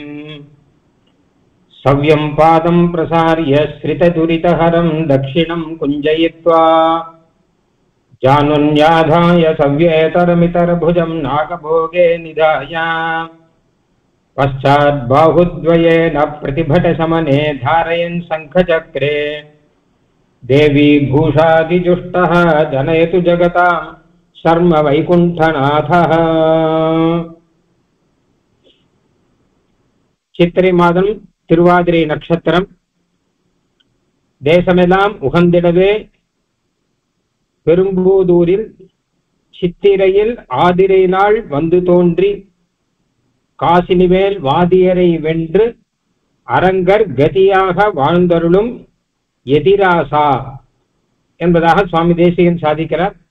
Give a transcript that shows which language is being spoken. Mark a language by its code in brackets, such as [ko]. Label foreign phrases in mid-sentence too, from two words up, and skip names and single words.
[sa] सव्यं पादं प्रसार्य श्रितदुरितहरं दक्षिणं कुञ्जयित्वा जानुन्याधाय सव्येतरमितरभुजं नागभोगे निधाय पश्चाद्बाहुद्वयेन प्रतिभटशमने धारयन् शङ्खचक्रे देवी भूषादिजुष्टः जनयतु जगतां शर्म वैकुण्ठनाथः। [ta] சித்திரை மாதம் திருவாதிரை நட்சத்திரம் தேசமெல்லாம் உகந்திடவே பெரும்பூதூரில் சித்திரையில் ஆதிரை நாள் வந்து தோன்றி காசினிவேல் வாதியரை வென்று அரங்கர் கதியாக வாழ்ந்தருளும் எதிராசா என்பதாக சுவாமி தேசிகன் சாதிக்கிறார்.